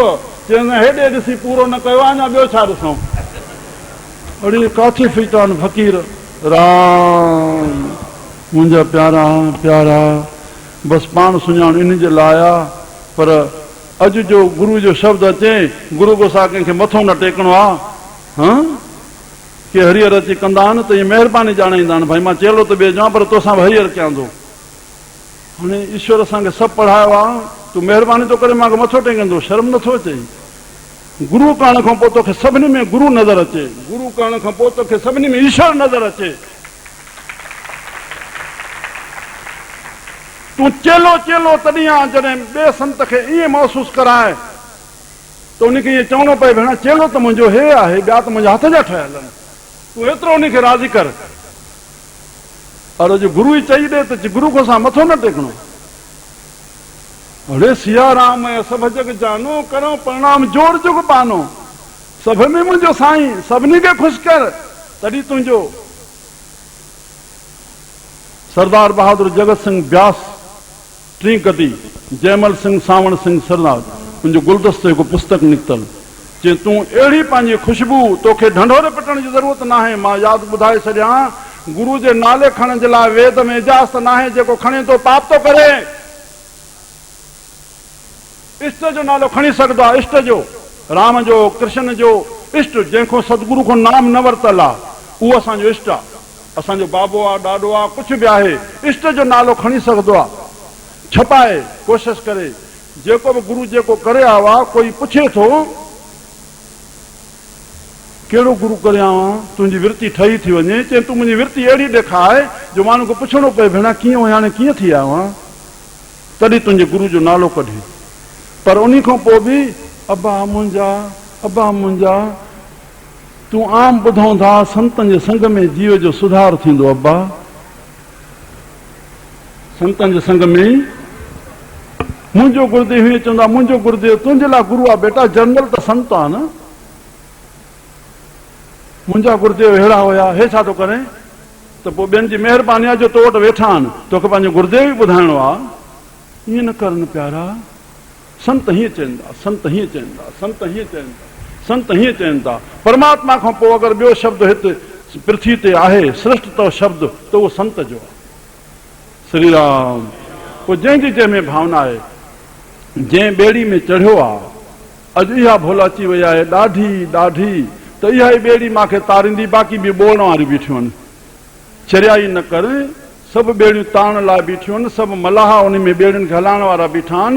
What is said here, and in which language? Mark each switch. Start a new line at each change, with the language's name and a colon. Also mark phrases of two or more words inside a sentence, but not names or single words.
Sindhi: चवंदा हेॾे ॾिसी पूरो न कयो आहे, अञा ॿियो छा ॾिसूं? अड़े काथे फिटा आहिनि फ़क़ीर। राम। मुंहिंजा प्यारा प्यारा, बसि पाण सुञाण इन जे लाइ आहे। पर अॼु जो गुरू जो शब्द अचे, गुरू गोसा कंहिंखे मथो न टेकणो आहे। हा के हरियर अची कंदा आहिनि त इहे महिरबानी ॼाणाईंदा आहिनि, भाई मां चेलो त ॿिए जां, पर तोसां बि हरियर कयां थो। हाणे ईश्वर असांखे सभु पढ़ायो आहे, तूं महिरबानी थो करे मूंखे मथो टेकंदो, शर्म नथो अचे? गुरू करण खां पोइ तोखे सभिनी में गुरू नज़र अचे, गुरू करण खां पोइ तोखे सभिनी में ईश्वर नज़र अचे। तूं चेलो चेलो तॾहिं आहे जॾहिं ॿिए संत खे ईअं महसूसु कराए त उनखे ईअं चवणो पए, भेण चेलो त मुंहिंजो हे आहे, ॿिया त मुंहिंजे हथ जा ठहियल आहिनि, तूं एतिरो उनखे राज़ी कर। और अॼु गुरू ई चई ॾे त गुरू खां असां मथो न टेकणो।
Awadhi: अड़े सिया राम सभ जग जानो, करो प्रणाम जोड़ जुग पानो।
Sindhi: सभ में मुंहिंजो साईं, सभिनी खे ख़ुशि कर, तॾहिं तुंहिंजो। सरदार बहादुर जगत सिंह ब्यास टी कदी, जयमल सिंह सावण सिंह सरदार, उनजो गुलदस्तो हिकु पुस्तक निकितल। चई तूं अहिड़ी पंहिंजी ख़ुशबू, तोखे ढंढोरे पिटण जी ज़रूरत न आहे। मां यादि ॿुधाए छॾियां, गुरू जे नाले खणण जे लाइ वेद में इजाज़त न आहे। जेको खणे थो पाप थो करे। इष्ट जो नालो खणी सघंदो आहे, इष्ट जो, राम जो, कृष्ण जो इष्ट, जंहिंखो सतगुरू खां नाम न वरितल आहे, उहो असांजो इष्ट आहे। असांजो बाबो आहे, ॾाॾो आहे, कुझु बि आहे, इष्ट जो नालो खणी सघंदो आहे। छपाए कोशिशि करे, जेको बि गुरू जेको करे आयो आहे, कोई पुछे थो कहिड़ो गुरू करे आयो आहे, तुंहिंजी विरती ठही थी वञे। चए तूं मुंहिंजी विरती अहिड़ी ॾेखारे जो माण्हू खे पुछणो पए, भेण कीअं हुई, हाणे कीअं थी आयो आहे, तॾहिं तुंहिंजे गुरू जो नालो कढे। पर उन खां पोइ बि अबा मुंहिंजा, अबा मुंहिंजा, तूं आम ॿुधूं था संतनि जे संग में जीव जो सुधार थींदो। अबा संतनि जे संग में मुंहिंजो गुरुदेव हीअं चवंदा, मुंहिंजो गुरुदेव तुंहिंजे लाइ गुरू आहे बेटा, जनरल त संत आहे न। मुंहिंजा गुरुदेव अहिड़ा हुया, हे छा थो करे? त पोइ ॿियनि जी महिरबानी आहे जो तो वटि वेठा आहिनि, तोखे पंहिंजो गुरुदेव ई ॿुधाइणो आहे। ईअं न करनि प्यारा। संत हीअं चवनि था, संत हीअं चवनि था, संत हीअं चवनि था, संत हीअं चवनि था। परमात्मा खां पोइ अगरि ॿियो शब्द हिते पृथ्वी ते आहे, श्रेष्ठ तो शब्द, त उहो संत जो आहे। श्री राम। पोइ जंहिंजी जंहिंमें भावना आहे, जंहिं ॿेड़ी में चढ़ियो आहे, अॼु इहा भुल अची वई आहे ॾाढी ॾाढी, त इहा ई ॿेड़ी मूंखे तारींदी, बाक़ी बि ॿोड़ण वारियूं बीठियूं आहिनि। चरियाई न कर, सभु ॿेड़ियूं तारण लाइ बीठियूं आहिनि, सभु मलाह उन में ॿेड़ियुनि खे हलाइण वारा बीठा आहिनि।